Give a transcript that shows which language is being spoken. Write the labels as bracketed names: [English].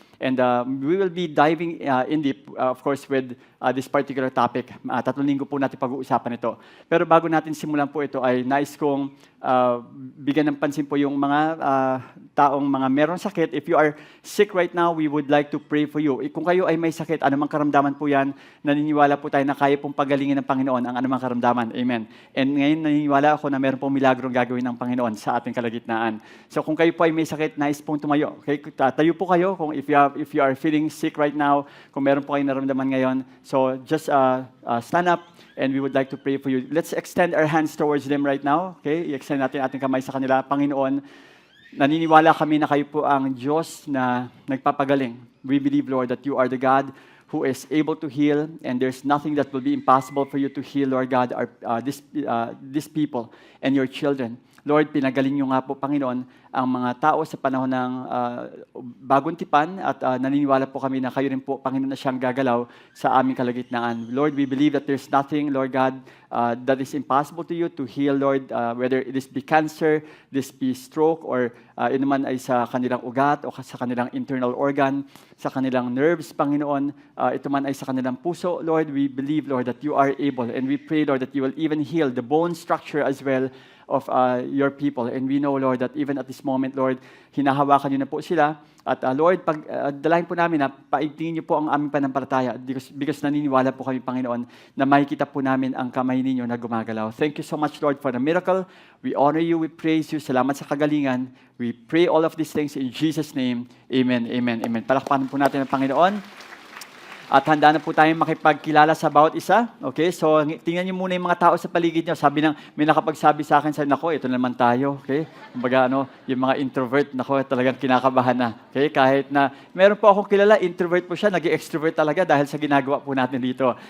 [English] And we will be diving in deep, of course, with this particular topic. [Filipino] 3 linggo po natin pag-uusapan ito. Pero bago natin simulan po ito, ay nais kong bigyan ng pansin po yung mga taong mga meron sakit. [English] If you are sick right now, we would like to pray for you. [Filipino] Kung kayo ay may sakit, anumang karamdaman po yan, naniniwala po tayo na kaya pong pagalingin ng Panginoon ang anumang karamdaman. Amen. And ngayon, naniniwala ako na meron pong milagrong gagawin ng Panginoon sa ating kalagitnaan. So kung kayo po ay may sakit, nais pong tumayo. Okay? Tayo po kayo kung [English] if you are feeling sick right now, [Filipino] kung meron po kayong naramdaman ngayon. [English] So just stand up and we would like to pray for you. Let's extend our hands towards them right now. [Filipino] Okay? I-extend natin ating kamay sa kanila. Panginoon, naniniwala kami na kayo po ang Diyos na nagpapagaling. [English] We believe, Lord, that you are the God who is able to heal, and there's nothing that will be impossible for you to heal, Lord God, these people and your children. [Filipino] Lord, pinagaling niyo nga po, Panginoon, ang mga tao sa panahon ng bagong tipan at naniniwala po kami na kayo rin po, Panginoon, na siyang gagalaw sa aming kalagitnaan. [English] Lord, we believe that there's nothing, Lord God, that is impossible to you to heal, Lord, whether it is be cancer, this be stroke, or [Filipino] inuman ay sa kanilang ugat o sa kanilang internal organ, sa kanilang nerves, Panginoon, ito man ay sa kanilang puso. [English] Lord, we believe, Lord, that you are able, and we pray, Lord, that you will even heal the bone structure as well of your people. And we know, Lord, that even at this moment, Lord, [Filipino] hinahawakan niyo na po sila. At Lord, dalahin po namin na paigtingin niyo po ang aming panampalataya because naniniwala po kami, Panginoon, na makikita po namin ang kamay ninyo na gumagalaw. [English] Thank you so much, Lord, for the miracle. We honor you, we praise you. [Filipino] Salamat sa kagalingan. [English] We pray all of these things in Jesus' name. Amen, amen, amen. [Filipino] Palakpakan po natin ang Panginoon. At handa na po tayong makipagkilala sa bawat isa. Okay? So, tingnan niyo muna yung mga tao sa paligid niyo. Sabi may nakapagsabi sa akin, nako, ito naman tayo. Okay? Kumbaga, yung mga introvert, nako, talagang kinakabahan na. Okay? Kahit na, meron po akong kilala, introvert po siya, nag-extrovert talaga dahil sa ginagawa po natin dito.